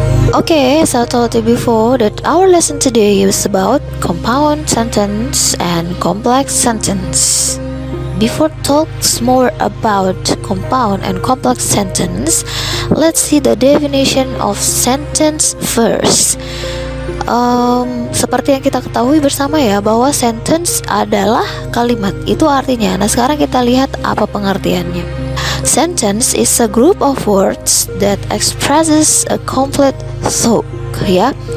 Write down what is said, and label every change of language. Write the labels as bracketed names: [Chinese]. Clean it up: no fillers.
[English] Okay, as I told you before that our lesson today is about compound sentence and complex sentence. Before talks more about compound and complex sentence, let's see the definition of sentence first. [Indonesian] Seperti yang kita ketahui bersama ya, bahwa sentence adalah kalimat. Itu artinya. Nah, sekarang kita lihat apa pengertiannya. [English] Sentence is a group of words that expresses a complete thought, ya.